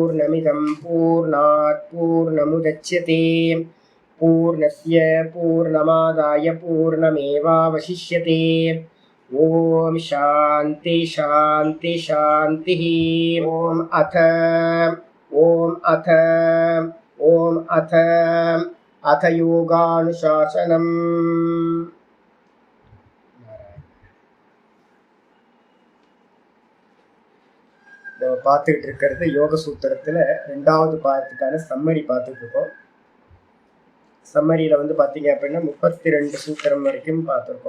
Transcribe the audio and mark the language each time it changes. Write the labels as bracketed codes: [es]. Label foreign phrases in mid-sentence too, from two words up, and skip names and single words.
[sa] पूर्णमदमिदं पूर्णात् पूर्णमुदच्यते पूर्णस्य पूर्णमादाय पूर्णमेवावशिष्यते। ओम शांति शांति शांतिः। ओम अथ योगानुशासनम्। [ta] பார்த்துக்கிட்டு இருக்கிறது யோக சூத்திரத்தில் 2வது பாகத்துக்கான சம்மரி பார்த்துட்டு இருக்கோம். சம்மரியில் வந்து பார்த்தீங்க அப்படின்னா 32 சூத்திரம் வரைக்கும் பார்த்துருக்கோம்.